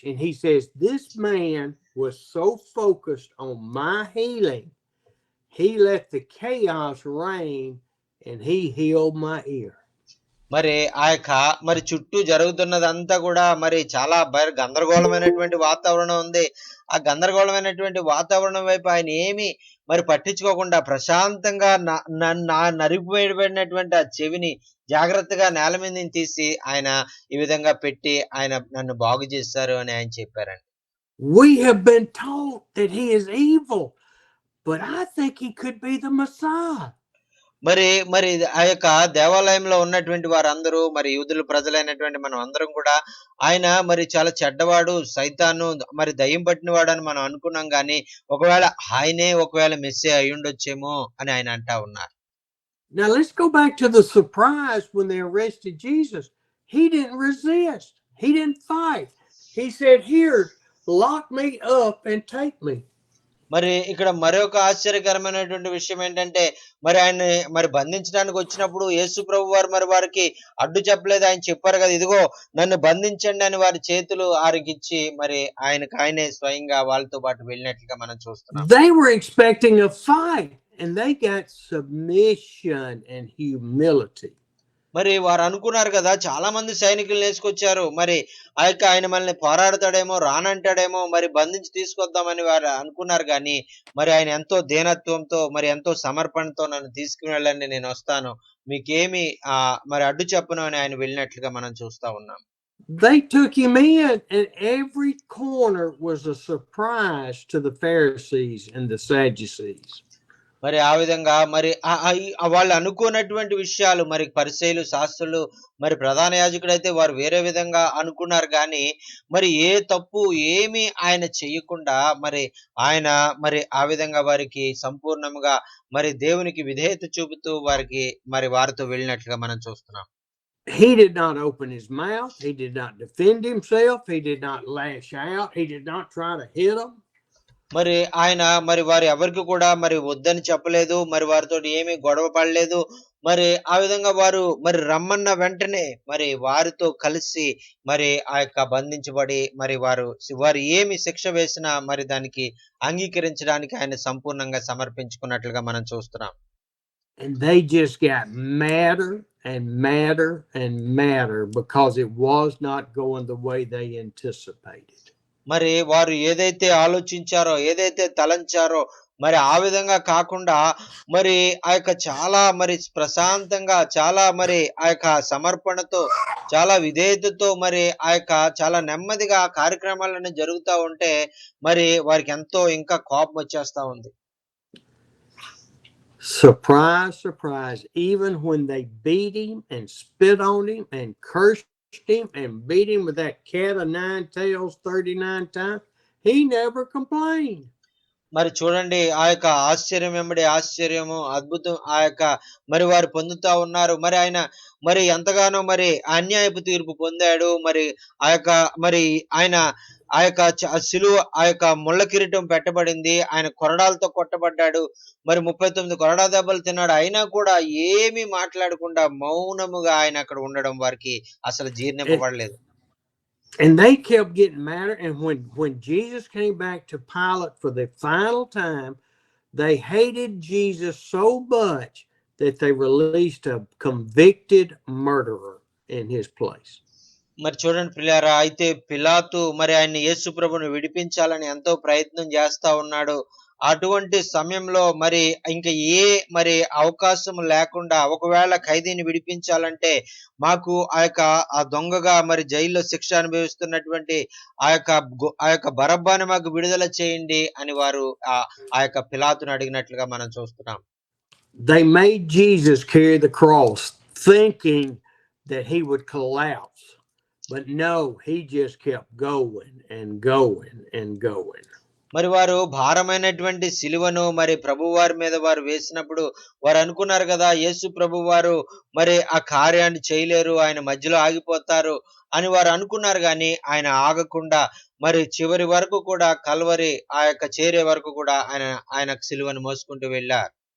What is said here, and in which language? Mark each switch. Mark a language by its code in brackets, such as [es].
[en] And he says, this man was so focused on my healing, he let the chaos reign and he healed my ear. [te] మరి ఆ యొక్క మరి చుట్టూ జరుగుతున్నదంతా కూడా మరి చాలా గందరగోళమైనటువంటి వాతావరణం ఉంది. ఆ గందరగోళమైనటువంటి వాతావరణం వైపు ఆయన ఏమి మరి పట్టించుకోకుండా ప్రశాంతంగా నరిగిపోయినటువంటి ఆ చెవిని జాగ్రత్తగా నేల మీద తీసి ఆయన ఈ విధంగా పెట్టి ఆయన నన్ను బాగు చేశారు అని ఆయన చెప్పారండి. [en] We have been taught that he is evil, but I think he could be the Messiah. [te] మరి మరి ఆ యొక్క దేవాలయంలో ఉన్నటువంటి వారందరూ మరి యూదుల ప్రజలైనటువంటి మనం అందరం కూడా ఆయన మరి చాలా చెడ్డవాడు, సైతాను, మరి దయ్యం పట్టినవాడు అని మనం అనుకున్నాం గాని ఒకవేళ ఆయనే ఒకవేళ మెస్సీయా అయ్యుండొచ్చేమో అని ఆయన అంటా ఉన్నారు. [en] Now let's go back to the surprise when they arrested Jesus. He didn't resist. He didn't fight. He said, here, lock me up and take me. [te] మరి ఇక్కడ మరొక ఆశ్చర్యకరమైనటువంటి విషయం ఏంటంటే మరి ఆయన మరి బంధించడానికి వచ్చినప్పుడు యేసు ప్రభు వారు మరి వారికి అడ్డు చెప్పలేదు. ఆయన చెప్పారు కదా, ఇదిగో నన్ను బంధించండి అని వారి చేతులు ఆరికిచ్చి మరి ఆయనే స్వయంగా వాళ్ళతో పాటు వెళ్ళినట్లుగా మనం చూస్తున్నాం. [en] They were expecting a fight and they got submission and humility. [te] మరి వారు అనుకున్నారు కదా, చాలా మంది సైనికులు వేసుకొచ్చారు, మరి ఆ యొక్క ఆయన మనల్ని పోరాడతాడేమో, రానంటాడేమో, మరి బంధించి తీసుకొద్దామని వారు అనుకున్నారు కానీ మరి ఆయన ఎంతో దీనత్వంతో మరి ఎంతో సమర్పణతో నన్ను తీసుకుని వెళ్ళండి, నేను వస్తాను, మీకేమి మరి అడ్డు చెప్పను అని ఆయన వెళ్ళినట్లుగా మనం చూస్తా ఉన్నాం. [en] They took him in and every corner was a surprise to the Pharisees and the Sadducees. [te] మరి ఆ విధంగా మరి వాళ్ళు అనుకున్నటువంటి విషయాలు మరి పరిసయ్యులు, శాస్త్రులు, మరి ప్రధాన యాజకుడు అయితే వారు వేరే విధంగా అనుకున్నారు కానీ మరి ఏ తప్పు ఏమి ఆయన చెయ్యకుండా మరి ఆయన మరి ఆ విధంగా వారికి సంపూర్ణంగా మరి దేవునికి విధేయత చూపుతూ వారికి మరి వారితో వెళ్ళినట్లుగా మనం చూస్తున్నాం. [en] He did not open his mouth. He did not defend himself. He did not lash out. He did not try to hit them. [te] మరి ఆయన మరి వారు ఎవరికి కూడా మరి వద్దని చెప్పలేదు, మరి వారితో ఏమీ గొడవ పడలేదు. మరి ఆ విధంగా వారు మరి రమ్మన్న వెంటనే మరి వారితో కలిసి మరి ఆ యొక్క బంధించబడి మరి వారు ఏమి శిక్ష వేసినా మరి దానికి అంగీకరించడానికి ఆయన సంపూర్ణంగా సమర్పించుకున్నట్లుగా మనం చూస్తున్నాం. [en] And they just got madder and madder and madder because it was not going the way they anticipated. [te] మరి వారు ఏదైతే ఆలోచించారో, ఏదైతే తలంచారో మరి ఆ విధంగా కాకుండా మరి ఆ యొక్క చాలా మరి ప్రశాంతంగా, చాలా మరి ఆ యొక్క సమర్పణతో, చాలా విధేయతతో మరి ఆ యొక్క చాలా నెమ్మదిగా కార్యక్రమాలన్నీ జరుగుతూ ఉంటే మరి వారికి ఎంతో ఇంకా కోపం వచ్చేస్తా ఉంది. [en] Surprise, surprise. Even when they beat him and spit on him and cursed him and beat him with that cat of nine tails 39 times, he never complained. [te] మరి చూడండి, ఆ యొక్క ఆశ్చర్యం వెంబడి ఆశ్చర్యము, అద్భుతం ఆ యొక్క మరి వారు పొందుతా ఉన్నారు. మరి ఆయన మరి ఎంతగానో మరి అన్యాయపు తీర్పు పొందాడు. మరి ఆ యొక్క మరి ఆయన ఆ యొక్క సిలువ ఆ యొక్క ముళ్ళ కిరీటం పెట్టబడింది, ఆయన కొరడాలతో కొట్టబడ్డాడు, మరి 39 కొరడా దెబ్బలు తిన్నాడు. అయినా కూడా ఏమీ మాట్లాడకుండా మౌనముగా ఆయన అక్కడ ఉండడం వారికి అసలు జీర్ణింపబడలేదు. [en] And they kept getting madder. And when Jesus came back to Pilate for the final time, they hated Jesus so much that they released a convicted murderer in his place. [te] మరి చూడండి ప్రియులారా, అయితే పిలాతు మరి ఆయన యేసు ప్రభువును విడిపించాలని ఎంతో ప్రయత్నం చేస్తా ఉన్నాడు. అటువంటి సమయంలో మరి ఇంకా మరి అవకాశం లేకుండా ఒకవేళ ఖైదీని విడిపించాలంటే మాకు ఆ దొంగగా మరి జైల్లో శిక్ష అనుభవిస్తున్నటువంటి ఆ యొక్క బరబ్బాని మాకు విడుదల చేయండి అని వారు ఆ యొక్క పిలాతును అడిగినట్లుగా మనం చూస్తున్నాం. [en] They made Jesus carry the cross thinking that he would collapse, but no, he just kept going and going and going. [te] మరి వారు భారమైనటువంటి సిలువను మరి ప్రభువారి మీద వారు వేసినప్పుడు వారు అనుకున్నారు కదా, యేసు ప్రభువారు మరి ఆ కార్యాన్ని చేయలేరు, ఆయన మధ్యలో ఆగిపోతారు అని వారు అనుకున్నారు. గాని ఆయన ఆగకుండా మరి చివరి వరకు కూడా కల్వరి ఆ యొక్క చేరే వరకు కూడా ఆయన సిలువను మోసుకుంటూ వెళ్ళారు.